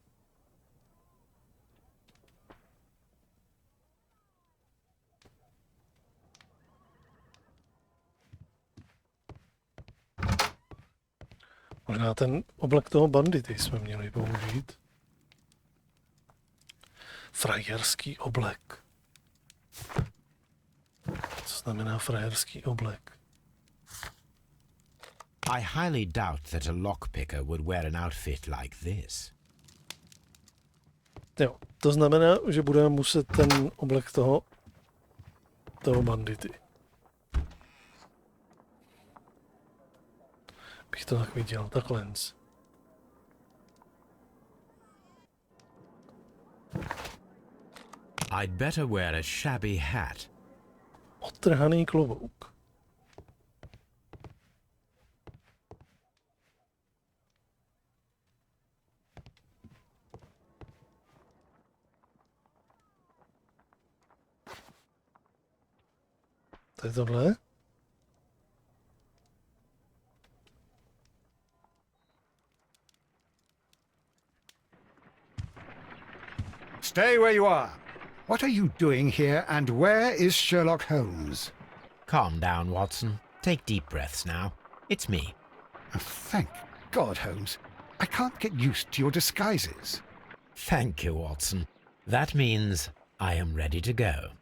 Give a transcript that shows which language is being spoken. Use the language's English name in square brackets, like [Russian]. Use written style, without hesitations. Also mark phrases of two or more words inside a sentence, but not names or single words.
[Czech] Možná ten oblek toho bandity jsme měli použít. Frajerský oblek. Co znamená frajerský oblek? [English] I highly doubt that a lockpicker would wear an outfit like this. [Czech] Jo, to znamená, že budeme muset ten oblek toho bandity. Bych to tak viděl, takhle. [English] I'd better wear a shabby hat. [Czech] Odtrhaný klobouk. To je tohle? [English] Stay where you are. What are you doing here, and where is Sherlock Holmes? Calm down, Watson. Take deep breaths now. It's me. Oh, thank God, Holmes. I can't get used to your disguises. Thank you, Watson. That means I am ready to go.